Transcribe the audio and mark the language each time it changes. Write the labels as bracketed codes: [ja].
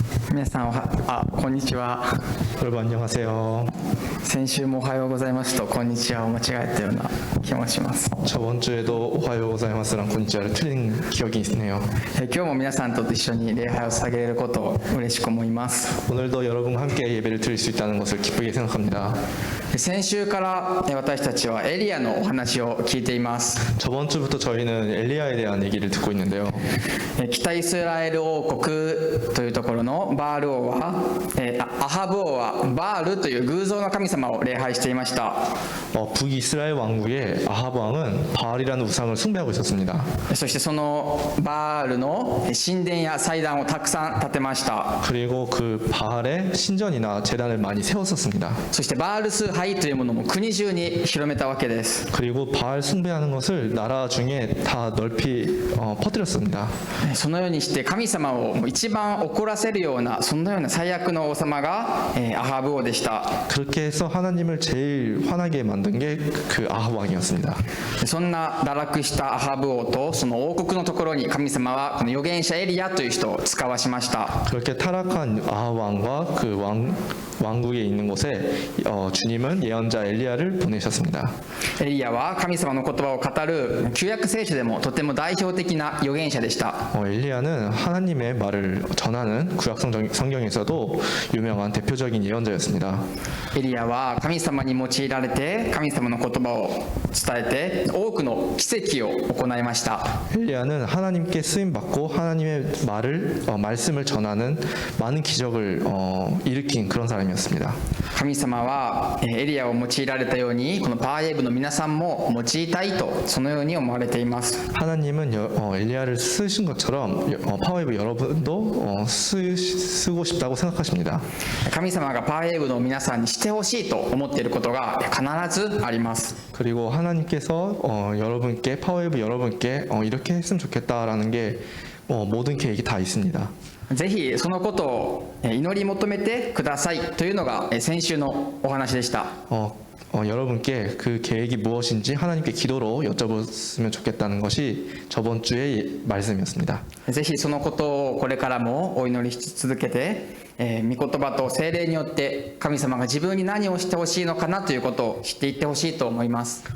[ja] 皆さんこんにちは。 [ko] 여러분 안녕하세요. [ja] 先週もおはようございますとこんにちはを間違えたような気もします。 [ko] 저번 주에도 오하요 고자이마스랑 곤지아를 틀린 기억이 있네요. [ja] 今日も皆さんと一緒に礼拝を捧げることを嬉しく思います。 [ko] 오늘도 여러분과 함께 예배를 드릴 수 있다는 것을 기쁘게 생각합니다. [ja] 先週から私たちはエリアのお話を聞いています。 [ko] 저번 주부터 저희는 엘리야에 대한 얘기를 듣고 있는데요. [ja] 北イスラエル王国というところのバール王はアハブ王はバールという偶像の神様を礼拝していました。 [ko] 북이스라엘 왕국의 아하브 왕은 바알이라는 우상을 숭배하고 있었습니다. [ja] そしてそのバールの神殿や祭壇をたくさん建てました。 [ko] 그리고 그 바알의 신전이나 제단을 많이 세웠었습니다. [ja] そしてバール崇拝というものも国中に広めたわけです。 [ko] 그리고 바알 숭배하는 것을 나라 중에 다 넓히 퍼뜨렸습니다. [ja] そのようにして神様を一番怒らせるようなそのような最悪の王様がアハブ王でした。 [ko] 그렇게 해서 하나님을 제일 화나게 만든 게 그 아하브 왕이었습니다. [ja] そんな堕落したアハブ王とその王国のところに神様はこの預言者エリアという人を使わしました。 [ko] 그렇게 타락한 아하브 왕과 그 왕국에 있는 곳에 주님은 예언자 엘리야를 보내셨습니다. [ja] エリアは神様の言葉を語る旧約聖書でもとても代表的な預言者でした。 [ko] 엘리야는 하나님의 말을 전하는 구약 성경에서도 유명한 대표적인 예언자였습니다. [ja] エリアは神様に用いられて神様の言葉を伝えて多くの奇跡を行いました。 [ko] 엘리야는 하나님께 쓰임 받고 하나님의 말씀을 전하는 많은 기적을 일으킨 그런 사람이었습니다. [ja] 神様はエリアを用いられたようにこのバーエブの皆さんも用いたいとそのように思われています。 [ko] 하나님은 엘리야를 쓰신 것처럼 파워웨이브 여러분도 쓰고 싶다고 생각하십니다. [ja] 神様がバーエブの皆さんにしてほしいと思っていることが必ずあります。 [ko] 그리고 하나님께서 여러분께 파워웨이브 여러분께 이렇게 했으면 좋겠다라는 게 모든 계획이 다 있습니다. [ja] ぜひそのことを祈り求めてくださいというのが先週のお話でした。 [ko] 여러분께 그 계획이 무엇인지 하나님께 기도로 여쭤봤으면 좋겠다는 것이 저번 주의 말씀이었습니다. [ja] ぜひそのことをこれからもお祈りし続けて、御言葉と聖霊によって神様が自分に何をしてほしいのかなということを知っていってほしいと思います。